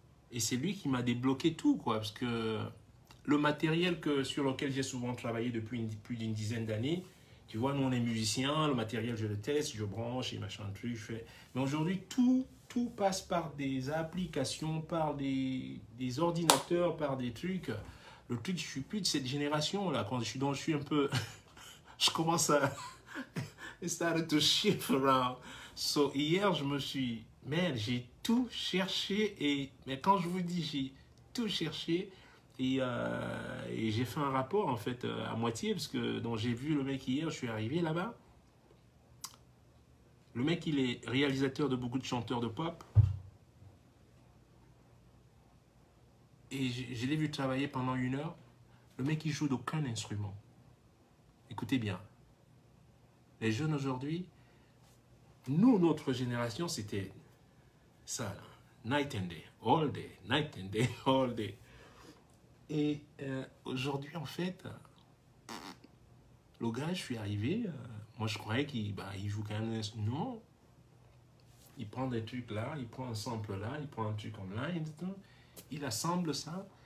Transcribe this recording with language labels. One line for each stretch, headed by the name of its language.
French: Et c'est lui qui m'a débloqué tout, quoi. Parce que le matériel sur lequel j'ai souvent travaillé depuis plus d'une dizaine d'années, tu vois, nous, on est musiciens, le matériel, je le teste, je branche et machin, truc, je fais... Mais aujourd'hui, tout passe par des applications, par des ordinateurs, par des trucs. Le truc, je suis plus de cette génération-là. Quand je suis un peu... je commence à...
English: It started to shift around.
French: So, hier, je me suis... Man, j'ai tout cherché. Mais quand je vous dis j'ai tout cherché, Et j'ai fait un rapport, en fait, à moitié, parce que donc j'ai vu le mec hier, je suis arrivé là-bas. Le mec, il est réalisateur de beaucoup de chanteurs de pop. Et je l'ai vu travailler pendant 1 heure. Le mec, il joue d'aucun instrument. Écoutez bien. Les jeunes aujourd'hui, nous, notre génération, c'était ça, là.
English: Night and day, all day, night and day, all day.
French: Et aujourd'hui, en fait, le gars, je suis arrivé, moi je croyais qu'il joue quand même. Non, il prend des trucs là, il prend un sample là, il prend un truc comme là, il assemble ça.